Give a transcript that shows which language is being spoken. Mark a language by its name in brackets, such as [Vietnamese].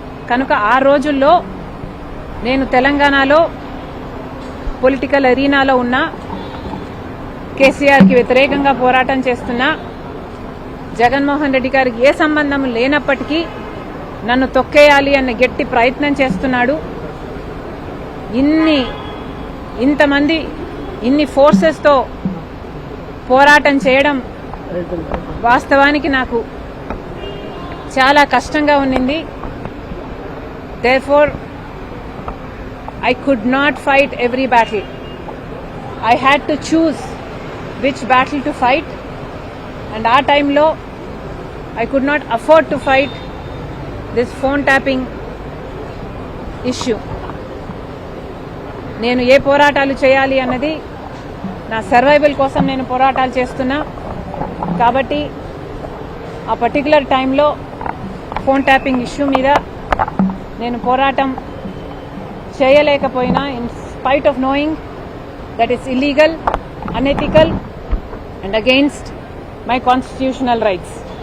[Telugu] కనుక ఆ రోజుల్లో నేను తెలంగాణలో పొలిటికల్ అరీనాలో ఉన్న కేసీఆర్కి వ్యతిరేకంగా పోరాటం చేస్తున్నా, జగన్మోహన్ రెడ్డి గారికి ఏ సంబంధం లేనప్పటికీ నన్ను తొక్కేయాలి అన్న గట్టి ప్రయత్నం చేస్తున్నాడు. ఇంతమంది ఇన్ని ఫోర్సెస్తో పోరాటం చేయడం వాస్తవానికి నాకు చాలా కష్టంగా ఉన్నింది. [English] Therefore, I could not fight every battle. I had to choose which battle to fight, and our time lo I could not afford to fight this phone tapping issue. [Telugu] నేను ఏ పోరాటాలు చేయాలి అన్నది నా సర్వైవల్ కోసం నేను పోరాటాలు చేస్తున్నా. కాబట్టి ఆ పర్టికులర్ టైంలో ఫోన్ ట్యాపింగ్ ఇష్యూ మీద నేను పోరాటం చేయలేకపోయినా, [English] In spite of knowing that is illegal, unethical and against my constitutional rights.